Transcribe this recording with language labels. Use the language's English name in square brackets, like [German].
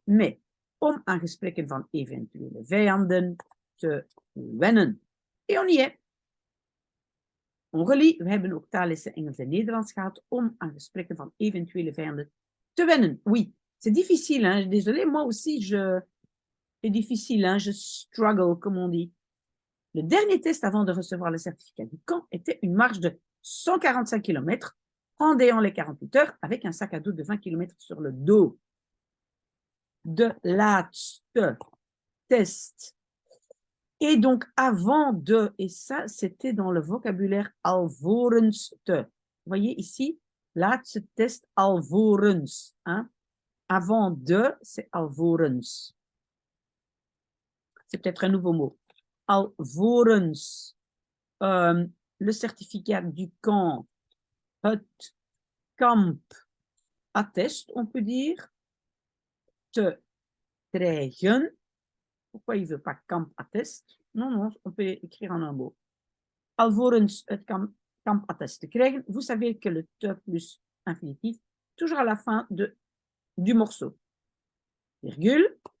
[Dutch] Mais om aan gesprekken van eventuele vijanden te wennen. [French] Et on y est. On relie, [Dutch] we hebben ook taallessen Engels en Nederlands gehad om aan gesprekken van eventuele vijanden te wennen. [French] Oui, c'est difficile, hein? Désolé, moi aussi, c'est difficile, hein? Je struggle, comme on dit. Le dernier test avant de recevoir le certificat du camp était une marche de 145 km en déant les 48 heures avec un sac à dos de 20 km sur le dos. [Dutch] De laatste test. [French] Et donc, avant de, et ça, c'était dans le vocabulaire alvorens te. Vous voyez ici, [Dutch] laatste test alvorens. [French] Hein? Avant de, c'est alvorens. C'est peut-être un nouveau mot. Alvorens. Le certificat du camp, [Dutch] het kamp attest, [French] on peut dire. [Dutch] Te krijgen. [French] Pourquoi il ne veut pas [Dutch] kamp attest? [French] Non, on peut écrire en un mot. [Dutch] Alvorens het kamp attest te krijgen. [French] Vous savez que le te plus infinitif, toujours à la fin du morceau. Virgule.